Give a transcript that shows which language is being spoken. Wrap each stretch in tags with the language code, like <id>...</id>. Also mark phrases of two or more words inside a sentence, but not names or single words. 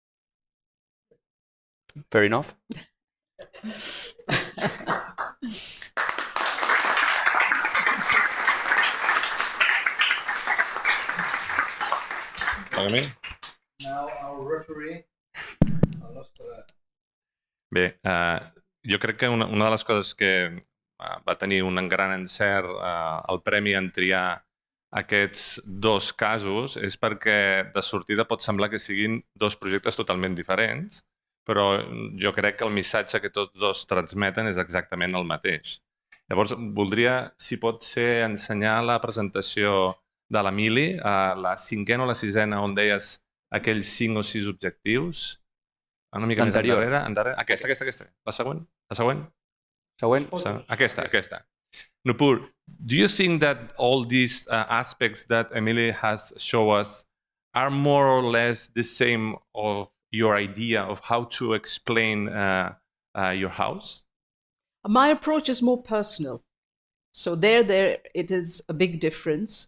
<en>Fair enough? Now our referee.</en> <ca>Bé, jo crec que una de les coses que va tenir un gran encert el premi en triar aquests 2 casos és perquè de sortida pot semblar que siguin 2 projectes totalment diferents, però jo crec que el missatge que tots 2 transmeten és exactament el mateix. Llavors, voldria, si pot ser, ensenyar la presentació de l'Emili, la 5ª o la 6ª, on deies aquells 5 o 6 objectius. Una mica més endarrere. Aquesta. La següent? Aquesta.</ca> <en>Nupur, do you think that all these aspects that Emily has shown us are more or less the same of your idea of how to explain your house? My approach is more personal. So there it is a big difference.</en>